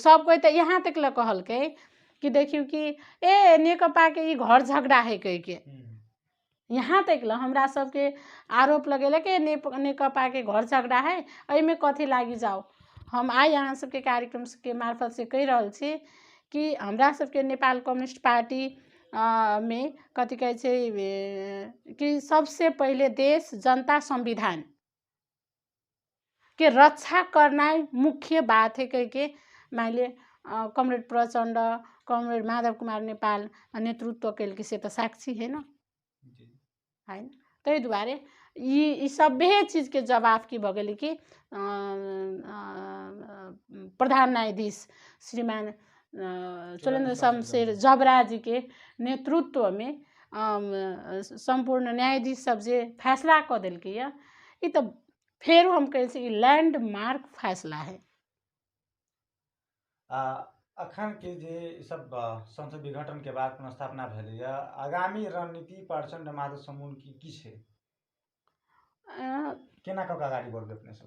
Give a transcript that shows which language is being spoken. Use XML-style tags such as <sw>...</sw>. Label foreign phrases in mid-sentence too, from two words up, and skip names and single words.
<mai>सब कोई तऽ यहाँ तक ल कहलकै कि देखियो कि ए नेकपाके ई घर झगड़ा है कहिके, यहाँ तक ल हमरा सबके आरोप लगेले कि नेकपाके घर झगड़ा है, एहिमे कथी लागी जाओ। हम आइ अहाँ सबके कार्यक्रम के मार्फत से कहि रहल छी कि हमरा सबके नेपाल कम्युनिस्ट पार्टी में कथी कहै छै कि सबसे पहिले देश जनता संविधान के रक्षा करना मुख्य बात है कहिके मैले कमरेड प्रचण्ड, कमरेड माधव कुमार नेपाल नेतृत्व केलकै से तऽ साक्षी है न होइन। ताहि दुआरे ई सभे चीजके जवाब की भऽ गेलै कि प्रधान न्यायाधीश श्रीमान चोलेन्द्र शमशेर जबरा जी के नेतृत्व में संपूर्ण न्यायाधीश सब जे फैसला कऽ देलकै यऽ, ई तऽ फेर हम कहै छी लैंडमार्क फैसला है। अखन के जे सब संसद विघटन के बाद पुनर्स्थापना भेलै यऽ, आगामी रणनीति प्रचंड माधव समूह की छै, केना कऽ अगाडि बढ़बै अपने सब?</mai>